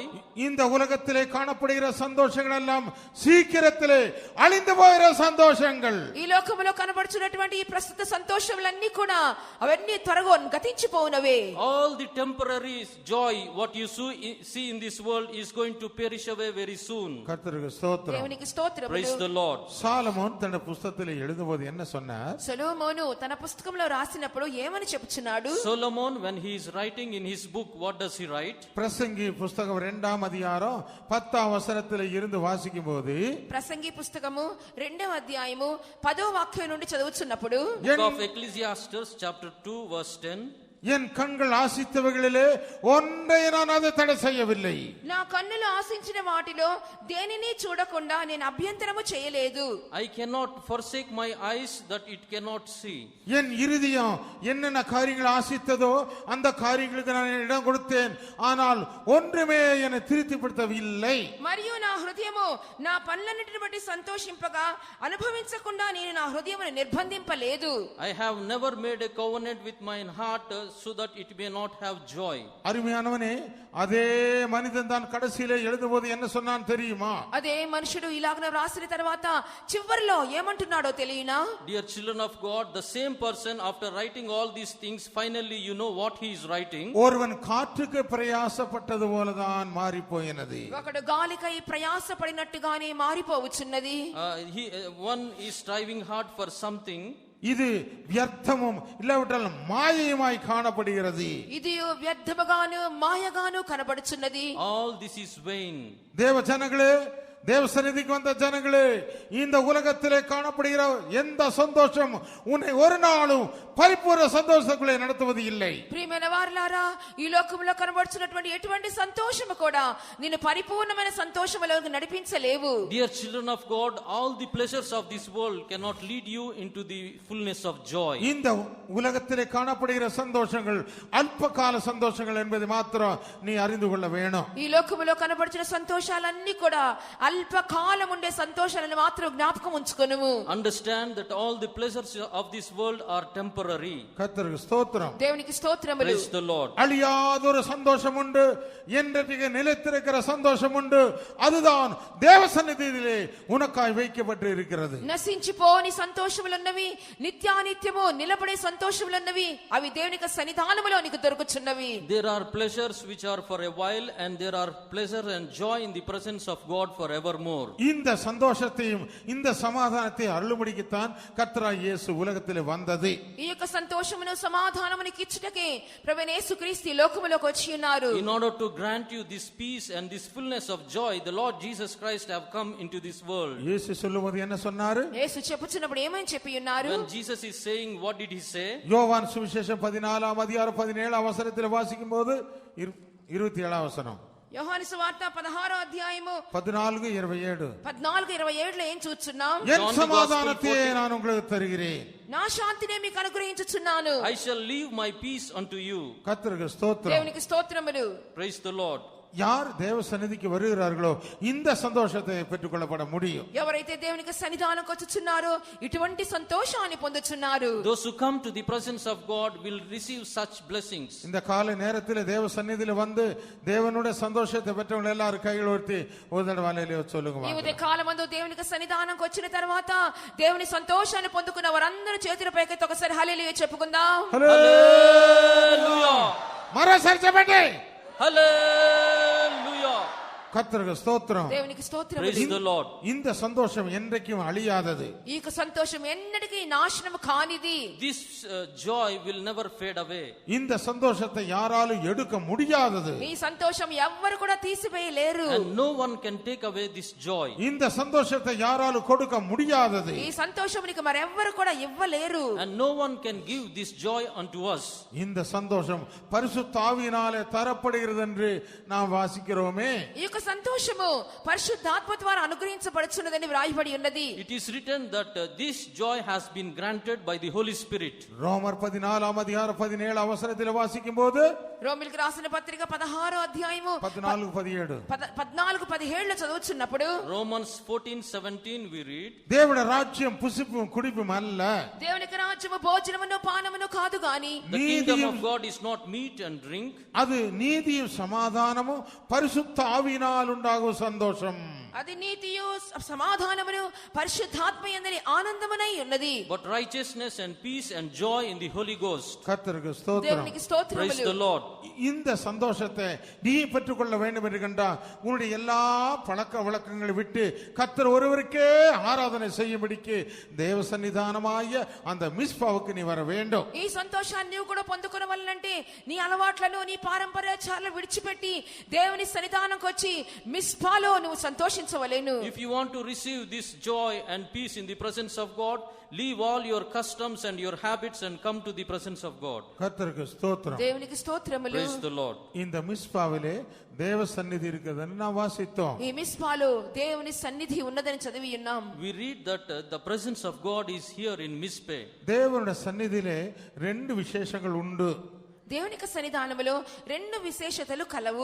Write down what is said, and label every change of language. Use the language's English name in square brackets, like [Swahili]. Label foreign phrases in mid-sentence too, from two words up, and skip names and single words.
[Tamil] இந்த உலகத்திலே காணப்படுகிற சந்தோஷங்கள் எல்லாம் சீக்கிரத்திலே அழிந்து போகிற சந்தோஷங்கள். [Telugu] ఈ లోకములో కనబడుచున్నటువంటి ఈ ప్రస్తుత సంతోషములన్నీ కూడా అవన్నీ త్వరగా గతించిపోవునవే. [English] All the temporary joy what you see in this world is going to perish away very soon. [Tamil] கர்த்தருக்கு ஸ்தோத்திரம். [Telugu] దేవునికి స్తోత్రములు. [English] Praise the Lord. [Tamil] சாலமோன் தன்னுடைய புத்தகத்திலே எழுதும்போது என்ன சொன்னார்? [Telugu] సొలొమోను తన పుస్తకంలో రాసినప్పుడు ఏమని చెప్పుచున్నాడు? [English] Solomon, when he is writing in his book, what does he write? [Tamil] பிரசங்கி புத்தகம் 2ஆம் அதிகாரம் 10ஆம் வசனத்திலே இருந்து வாசிக்கும்போது, [Telugu] ప్రసంగి పుస్తకము 2వ అధ్యాయము 10వ వాక్యం నుండి చదువుచున్నప్పుడు, [English] Book of Ecclesiastes chapter 2 verse 10. [Tamil] என் கண்கள் ஆசித்தவைகளிலே ஒன்றை நான் அதை தடை செய்யவில்லை. [Telugu] నా కన్నులు ఆశించిన వాటిలో దేనిని చూడకుండా నేను అభ్యంతరము చేయలేదు. [English] I cannot forsake my eyes that it cannot see. [Tamil] என் இருதயம் என்னென்ன காரியங்கள் ஆசித்ததோ அந்த காரியங்களுக்கு நான் இடம் கொடுத்தேன், ஆனால் ஒன்றுமே என்னை திருப்திப்படுத்தவில்லை. [Telugu] మరియు నా హృదయము నా పనులన్నిటిని బట్టి సంతోషింపగా అనుభవించకుండా నేను నా హృదయమును నిర్బంధింపలేదు. [English] I have never made a covenant with my heart so that it may not have joy. [Tamil] அருமையானவனே, அதே மனிதன் தான் கடைசியிலே எழுதும்போது என்ன சொன்னான் தெரியுமா? [Telugu] అదే మనుషుడు ఇలాగ రాసిన తర్వాత చివరిలో ఏమంటున్నాడో తెలియనా? [English] Dear children of God, the same person after writing all these things, finally you know what he is writing. [Tamil] ஒருவன் காற்றுக்கு பிரயாசப்பட்டது போலதான் மாறி போயினது. [Telugu] ఒకడు గాలికై ప్రయాసపడినట్టుగానే మారిపోవచ్చున్నది. [English] One is striving hard for something. [Tamil] இது வியர்த்தமும் இல்லாவிட்டால் மாயையுமாய் காணப்படுகிறது. [Telugu] ఇది వ్యర్థముగాను మాయగాను కనబడుచున్నది. [English] All this is vain. [Tamil] தேவ ஜனங்களே, தேவ சந்நிதிக்கு வந்த ஜனங்களே, இந்த உலகத்திலே காணப்படுகிற எந்த சந்தோஷம் உன்னை ஒரு நாளும் பரிபூர்ண சந்தோஷத்துக்குள்ளே நடத்துவது இல்லை. [Telugu] ప్రియమైన వారలారా, ఈ లోకంలో కనబడుచున్నటువంటి ఎటువంటి సంతోషము కూడా నిన్ను పరిపూర్ణమైన సంతోషములోకి నడిపించలేవు. [English] Dear children of God, all the pleasures of this world cannot lead you into the fullness of joy. [Tamil] இந்த உலகத்திலே காணப்படுகிற சந்தோஷங்கள் அல்பகால சந்தோஷங்கள் என்பதை மாத்திரம் நீ அறிந்து கொள்ள வேணும். [Telugu] ఈ లోకములో కనబడుచున్న సంతోషాలన్నీ కూడా అల్పకాలం ఉండే సంతోషాలను మాత్రం జ్ఞాపకం ఉంచుకొనుము. [English] Understand that all the pleasures of this world are temporary. [Tamil] கர்த்தருக்கு ஸ்தோத்திரம். [Telugu] దేవునికి స్తోత్రములు. [English] Praise the Lord. [Tamil] அழியாதொரு சந்தோஷம் உண்டு, என்றைக்கு நிலைத்திருக்கிற சந்தோஷம் உண்டு. அதுதான் தேவ சந்நிதியிலே உனக்காய் வைக்கப்பட்டு இருக்கிறது. [Telugu] నశించిపోని సంతోషములున్నవి, నిత్యానిత్యము నిలబడే సంతోషములున్నవి, అవి దేవుని యొక్క సన్నిధానములో నీకు దొరుకుచున్నవి. [English] There are pleasures which are for a while, and there are pleasure and joy in the presence of God forevermore. [Tamil] இந்த சந்தோஷத்தையும் இந்த சமாதானத்தையும் அருளும்படிக்குத்தான் கர்த்தராகிய இயேசு உலகத்திலே வந்தது. [Telugu] ఈ యొక్క సంతోషమును సమాధానమును ఇచ్చుటకే ప్రభువైన యేసుక్రీస్తు ఈ లోకములోకి వచ్చి ఉన్నారు. [English] In order to grant you this peace and this fullness of joy, the Lord Jesus Christ have come into this world. [Tamil] இயேசு சொல்லும்போது என்ன சொன்னாரு? [Telugu] యేసు చెప్పుచున్నప్పుడు ఏమని చెప్పి ఉన్నారు? [English] When Jesus is saying, what did he say? [Tamil] யோவான் சுவிசேஷம் 14 அதிகாரம் 17 வசனத்தில் வாசிக்கும்போது 27 வசனம். [Telugu] యోహాను సువార్త 16వ అధ్యాయము 14:27. 14:27లో ఏం చూస్తున్నాం? [Tamil] என் சமாதானத்தையே நான் உங்களுக்கு தருகிறேன். [Telugu] నా శాంతినే మీకు అనుగ్రహించుచున్నాను. [English] I shall leave my peace unto you. [Tamil] கர்த்தருக்கு ஸ்தோத்திரம். [Telugu] దేవునికి స్తోత్రములు. [English] Praise the Lord. [Tamil] யார் தேவ சந்நிதிக்கு வருகிறார்களோ இந்த சந்தோஷத்தை பெற்றுக்கொள்ளப்பட முடியும். [Telugu] ఎవరైతే దేవునికి సన్నిధానంకి వచ్చుచున్నారో ఇటువంటి సంతోషాన్ని పొందుచున్నారు. [English] Those who come to the presence of God will receive such blessings. [Tamil] இந்த காலை நேரத்தில் தேவ சந்நிதியில வந்து தேவனுடைய சந்தோஷத்தை பெற்றவங்க எல்லாரும் கைகள் உயர்த்தி ஒரு தடவை அல்லேலூயா சொல்லுங்க. [Telugu] ఈ ఉదయ కాలమందు దేవునికి సన్నిధానంకి వచ్చిన తర్వాత దేవుని సంతోషాన్ని పొందుకున్న వారందరూ చేతుల పైకెత్తి ఒకసారి హల్లెలూయా చెప్పుకుందాం. Hallelujah. మరోసారి చెప్పండి. Hallelujah. [Tamil] கர்த்தருக்கு ஸ்தோத்திரம். [Telugu] దేవునికి స్తోత్రములు. [English] Praise the Lord. [Tamil] இந்த சந்தோஷம் என்றைக்கும் அழியாதது. [Telugu] ఈ యొక్క సంతోషం ఎన్నటికీ నాశనము కానిది. [English] This joy will never fade away. [Tamil] இந்த சந்தோஷத்தை யாராலும் எடுக்க முடியாதது. [Telugu] ఈ సంతోషం ఎవ్వరు కూడా తీసివేయలేరు. [English] And no one can take away this joy. [Tamil] இந்த சந்தோஷத்தை யாராலும் கொடுக்க முடியாதது. [Telugu] ఈ సంతోషమునికి మరెవ్వరు కూడా ఇవ్వలేరు. [English] And no one can give this joy unto us. [Tamil] இந்த சந்தோஷம் பரிசுத்த ஆவியினாலே தரப்படுகிறது என்று நாம் வாசிக்கிறோமே. [Telugu] ఈ యొక్క సంతోషము పరిశుద్ధాత్మ ద్వారా అనుగ్రహించబడుచున్నదని వ్రాయబడి ఉన్నది. [English] It is written that this joy has been granted by the Holy Spirit. [Tamil] ரோமர் 14 அதிகாரம் 17 வசனத்தில் வாசிக்கும்போது [Telugu] రోమిలికి రాసిన పత్రిక 16వ అధ్యాయము 14-17 14-17 చదువుచున్నప్పుడు [English] Romans 14:17 we read, [Tamil] தேவனுடைய ராஜ்யம் புசிப்பும் குடிப்பும் அல்ல. [Telugu] దేవుని యొక్క రాజ్యము భోజనమును పానమును కాదు గాని [English] the kingdom of God is not meat and drink. [Tamil] அது நீதியும் சமாதானமும் பரிசுத்த ஆவியினால் உண்டாகும் சந்தோஷம். [Telugu] అది నీతియు సమాధానమును పరిశుద్ధాత్మ యందలి ఆనందమునై ఉన్నది. [English] But righteousness and peace and joy in the Holy Ghost. [Tamil] கர்த்தருக்கு ஸ்தோத்திரம். [Telugu] దేవునికి స్తోత్రములు. [English] Praise the Lord. [Tamil] இந்த சந்தோஷத்தை நீ பெற்றுக்கொள்ள வேண்டும் என்று கண்டா உன்னுடைய எல்லா பழக்க வழக்கங்களை விட்டு கர்த்தர் ஒருவருக்கே ஆராதனை செய்யும்படிக்கு தேவ சன்னிதானமாய அந்த மிஸ்பாவுக்கு நீ வர வேண்டும். [Telugu] ఈ సంతోషాన్ని నీవు కూడా పొందుకొనవలనంటే నీ అలవాట్లను నీ పారంపర్యాచారాలను విడిచిపెట్టి దేవుని సన్నిధానంకి వచ్చి మిస్పాలో నువ్వు సంతోషించవలెను. [English] If you want to receive this joy and peace in the presence of God, leave all your customs and your habits and come to the presence of God. [Tamil] கர்த்தருக்கு ஸ்தோத்திரம். [Telugu] దేవునికి స్తోత్రములు. [English] Praise the Lord. [Tamil] இந்த மிஸ்பாவிலே தேவ சந்நிதி இருக்குதுன்னு நான் வாசித்தோம். [Telugu] ఈ మిస్పాలో దేవుని సన్నిధి ఉన్నదని చదివి ఉన్నాం. [English] We read that the presence of God is here in Mizpeh. [Tamil] தேவனுடைய சந்நிதியிலே ரெண்டு விசேஷங்கள் உண்டு. [Telugu] దేవుని యొక్క సన్నిధానములో రెండు విశేషతలు కలవు.